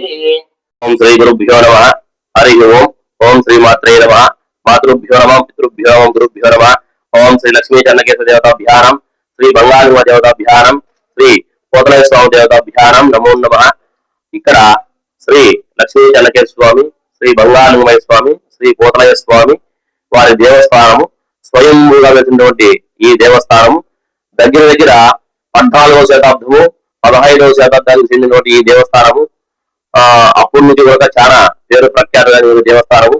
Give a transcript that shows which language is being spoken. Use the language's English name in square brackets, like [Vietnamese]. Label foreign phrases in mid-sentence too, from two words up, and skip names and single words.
[Sanskrit] ओम श्री गुरुभ्यो नमः। हरि ओम। ओम श्री मात्रे नमः। मातृभ्यो नमः, पितृभ्यो नमः, गुरुभ्यो नमः। ओम श्री लक्ष्मी चन्नकेश देवताभ्यां, श्री बंगाल देवताभ्यां, श्री पोतलय स्वामि देवताभ्यानं नमो नमः. [Telugu] ఇక్కడ శ్రీ లక్ష్మీ చెన్నకేశ్వర స్వామి, శ్రీ బంగాళలింగమయ్య స్వామి, శ్రీ పోతలయ స్వామి వారి దేవస్థానము స్వయంభూగా వెళ్తున్నటువంటి ఈ దేవస్థానము దగ్గర దగ్గర 14వ శతాబ్దము 15వ శతాబ్దానికి చెందినటువంటి ఈ దేవస్థానము అప్పటి నుంచి కూడా చాలా పేరు ప్రఖ్యాతమైన దేవస్థానము.